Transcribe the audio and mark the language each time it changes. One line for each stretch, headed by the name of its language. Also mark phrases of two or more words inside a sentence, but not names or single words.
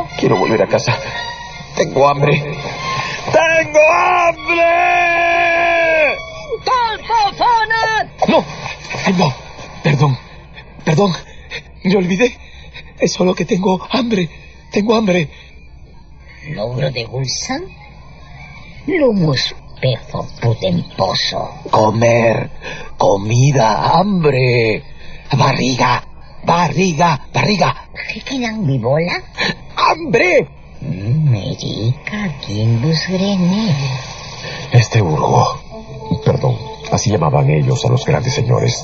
Spanish: Quiero volver a casa. Tengo hambre. ¡Tengo hambre! ¡Tolpofonat! No. Ay, no. Perdón. Me olvidé. Es solo que tengo hambre. Tengo hambre. ¿Logro de Gulsan? Lumus pefo putemposo. Comer. Comida. Hambre. Barriga. ¿Quedan vivola? ¡Hambre! Merica Gimbus Grené. Este Urgo, perdón, así llamaban ellos a los grandes señores.